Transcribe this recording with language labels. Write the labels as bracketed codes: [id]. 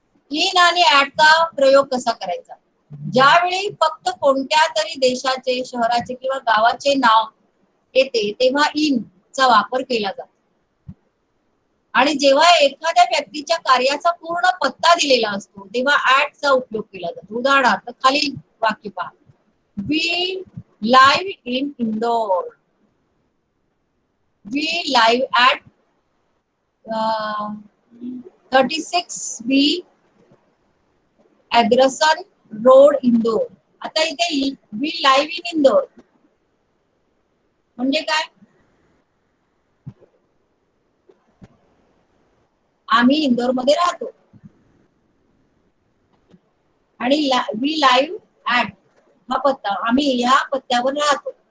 [mr] In आणि ऍटचा प्रयोग कसा करायचा? ज्यावेळी फक्त कोणत्या तरी देशाचे, शहराचे किंवा गावाचे नाव येते तेव्हा इन चा वापर केला जातो. आणि जेव्हा एखाद्या व्यक्तीच्या कार्याचा पूर्ण पत्ता दिलेला असतो तेव्हा ऍटचा उपयोग केला जातो. उदाहरणार्थ खालील वाक्य पहा. [en] We live in Indore. We live at 36B Agrasen road Indore. [mr] आता इथे [en] we live in Indore [mr] म्हणजे काय? आम्ही इंदोर मध्ये राहतो आणि [en] we live at [mr] हा पत्ता, आम्ही ह्या पत्त्यावर राहतो.